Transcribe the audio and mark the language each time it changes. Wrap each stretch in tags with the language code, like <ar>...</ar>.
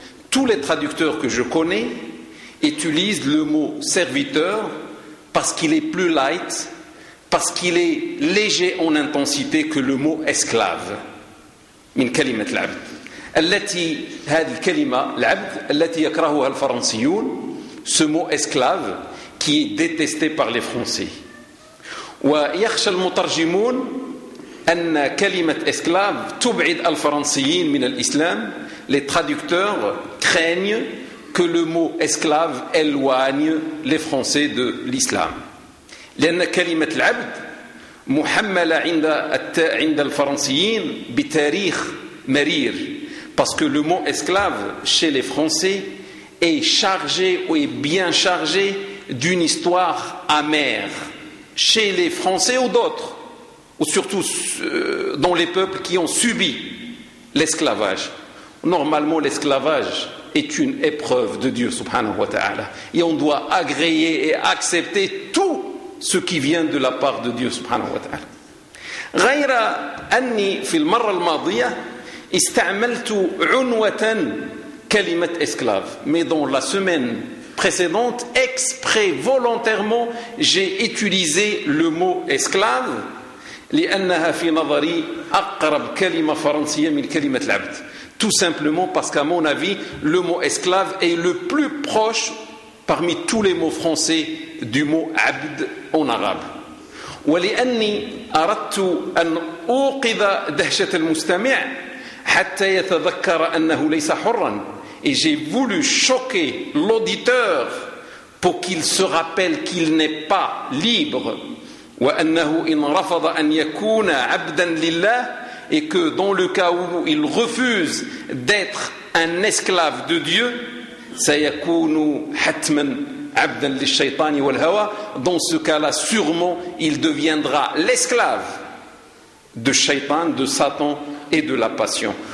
<fr>Tous les traducteurs que je connais utilisent le mot serviteur parce qu'il est plus light, parce qu'il est léger en intensité que le mot esclave.</fr> <ar>Min kalimat al-abd التي هذه الكلمة العبد التي يكرهها الفرنسيون,</ar> <fr>ce mot esclave qui est détesté par les Français.</fr> <ar>ويخشى المترجمون أن كلمة esclave تبعد الفرنسيين من الإسلام.</ar> <fr>Les traducteurs craignent que le mot esclave éloigne les Français de l'islam.</fr> <ar>لأن كلمة العبد محملة عند الفرنسيين بتاريخ مرير.</ar> <fr>Parce que le mot esclave chez les Français est chargé ou est bien chargé d'une histoire amère chez les Français ou d'autres, ou surtout dans les peuples qui ont subi l'esclavage. Normalement, l'esclavage est une épreuve de Dieu, subhanahu wa ta'ala. Et on doit agréer et accepter tout ce qui vient de la part de Dieu, subhanahu wa ta'ala.</fr> <ar>Ghayra anni fil marra al-madiya استعملت عنوة كلمة esclave.</ar> <fr>Mais dans la semaine précédente, exprès, volontairement, j'ai utilisé le mot esclave.</fr> <ar>لأنها في نظري أقرب كلمة فرنسية من كلمة العبد.</ar> <fr>Tout simplement parce qu'à mon avis, le mot esclave est le plus proche parmi tous les mots français du mot عبد en arabe.</fr> <ar>ولأني أردت أن أوقظ دهشة المستمع حتى يتذكر أنه ليس حرا.</ar> <fr>Et j'ai voulu choquer l'auditeur pour qu'il se rappelle qu'il n'est pas libre, et que dans le cas où il refuse d'être un esclave de Dieu, dans ce cas-là, sûrement, il deviendra l'esclave de Shaytan, de Satan et de la passion.</fr>